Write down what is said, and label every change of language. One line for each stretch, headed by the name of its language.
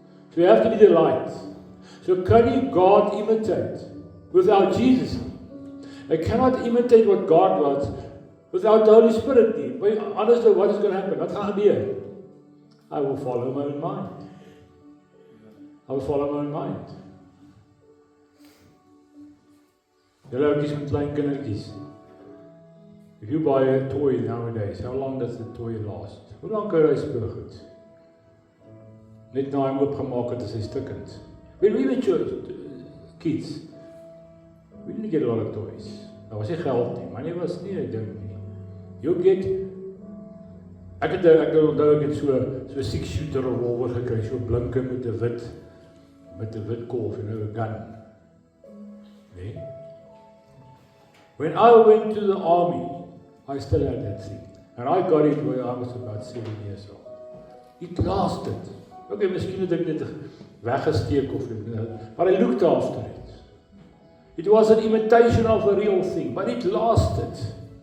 English: So we have to be the light. So can you God imitate without Jesus? I cannot imitate what God wants without the Holy Spirit. Honestly, what is going to happen?
Afrikaans: Wat gaan gebeur?
English: I will follow my own mind. I will follow my own mind.
Afrikaans: Julle ouetjies met klein kindertjies.
English: If you buy a toy nowadays, how long does the toy last?
Afrikaans: Hoe lank hou hy speelgoed? Net na hom oopgemaak het, is hy stukkend.
English: When we were kids, we didn't get a lot of toys.
Afrikaans: Daar was nie geld nie, maar nie was nie 'n ding nie.
English: You get,
Afrikaans: ek het onthou ek het so 6-shooter revolver gekry, so blinke met 'n wit kolf,
English: you know,
Afrikaans: 'n gun. Nee.
English: When I went to the army, I still had that thing. And I got it when I was about 7 years old. It lasted.
Afrikaans: Okay, miskien het ek dit weggesteek of
English: but I looked after it. It was an imitation of a real thing, but it lasted.